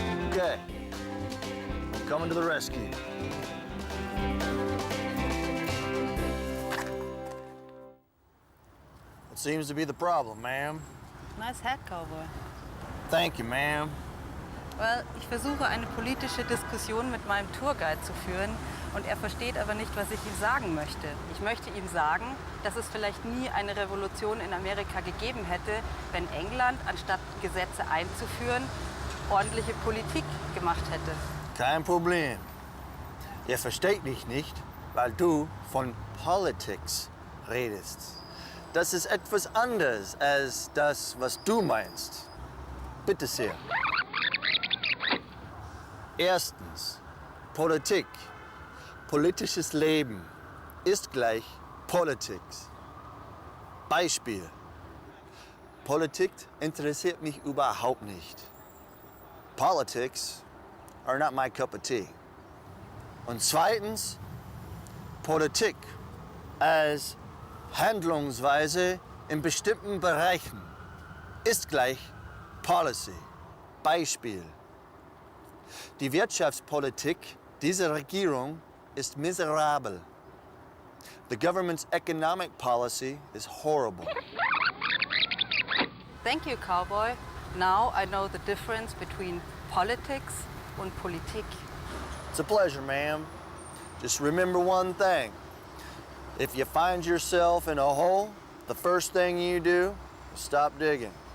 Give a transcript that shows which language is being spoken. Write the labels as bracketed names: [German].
[English] Okay, I'm coming to the rescue. What seems to be the problem, ma'am? Nice hat, cowboy. Thank you, ma'am. [German] Well, ich versuche eine politische Diskussion mit meinem Tourguide zu führen und er versteht aber nicht, was ich ihm sagen möchte. Ich möchte ihm sagen, dass es vielleicht nie eine Revolution in Amerika gegeben hätte, wenn England, anstatt Gesetze einzuführen, ordentliche Politik gemacht hätte. Kein Problem. Er versteht dich nicht, weil du von Politics redest. Das ist etwas anderes als das, was du meinst. Bitte sehr. Erstens, Politik, politisches Leben ist gleich Politics. Beispiel. Politik interessiert mich überhaupt nicht. [English] Politics are not my cup of tea. [German] Und zweitens, Politik als Handlungsweise in bestimmten Bereichen ist gleich Policy. Beispiel. Die Wirtschaftspolitik dieser Regierung ist miserabel. [English] The government's economic policy is horrible. Thank you, cowboy. Now I know the difference between politics und Politik. It's a pleasure, ma'am. Just remember one thing. If you find yourself in a hole, the first thing you do is stop digging.